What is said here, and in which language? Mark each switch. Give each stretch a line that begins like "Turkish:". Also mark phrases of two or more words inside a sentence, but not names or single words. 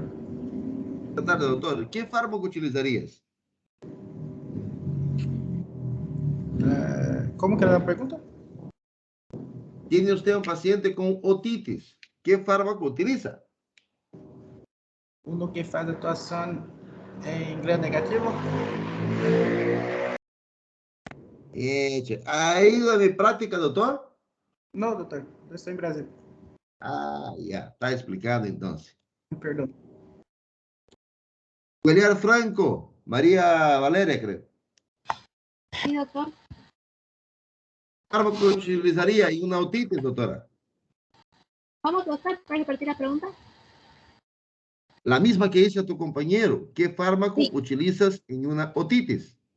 Spanish: Buenas tardes, doctor. ¿Qué fármaco utilizarías? ¿Cómo que era la pregunta? Tiene usted un paciente con otitis. ¿Qué fármaco utiliza?
Portuguese: Uno que faz atuação em gram negativo.
Spanish: ¿Ha ido a mi práctica, doctor? No, doctor.
Portuguese: Eu estou em Brasil.
Spanish: Ah, ya. Está explicado entonces.
Portuguese: Perdão. Guilherme Franco.
Spanish: María Valeria, creo. Sí, doctor. ¿Qué fármaco utilizaría en una otitis, doctora? ¿Cómo, doctor? ¿Puedes repetir la pregunta? La misma que hizo tu compañero. ¿Qué fármaco utilizas en una otitis?